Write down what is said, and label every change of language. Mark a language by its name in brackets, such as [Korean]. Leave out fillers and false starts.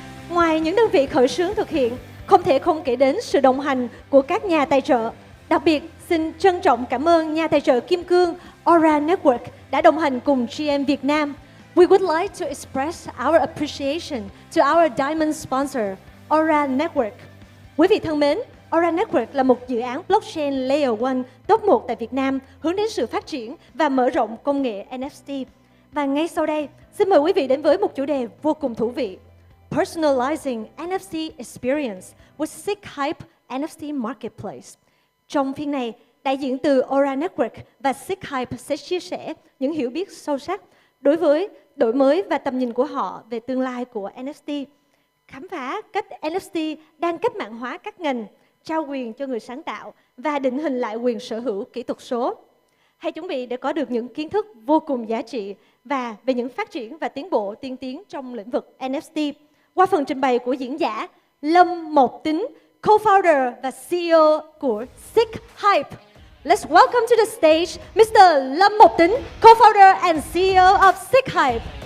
[Vietnamese] Ngoài những đơn vị khởi xướng thực hiện, không thể không kể đến sự đồng hành của các nhà tài trợ. Đặc biệt, xin trân trọng cảm ơn nhà tài trợ kim cương Aura Network đã đồng hành cùng GM Việt Nam. [English] We would like to express our appreciation to our diamond sponsor, Aura Network. [Vietnamese] Quý vị thân mến, Aura Network là một dự án blockchain Layer 1 top 1 tại Việt Nam hướng đến sự phát triển và mở rộng công nghệ NFT. Và ngay sau đây, xin mời quý vị đến với một chủ đề vô cùng thú vị. [English] personalizing NFC experience with sick hype NFC marketplace. [Vietnamese] Trong phiên này, đại diện từ Aura Network và Sick Hype sẽ chia sẻ những hiểu biết sâu sắc đối với đổi mới và tầm nhìn của họ về tương lai của NFT. Khám phá cách NFT đang cách mạng hóa các ngành, trao quyền cho người sáng tạo và định hình lại quyền sở hữu kỹ thuật số. Hãy chuẩn bị để có được những kiến thức vô cùng giá trị và về những phát triển và tiến bộ tiên tiến trong lĩnh vực NFT qua phần trình bày của diễn giả Lâm Mộc Tính, co-founder và CEO của Sick Hype. [English] Let's welcome to the stage Mr. Lâm Mộc Tính, co-founder and CEO of Sick Hype.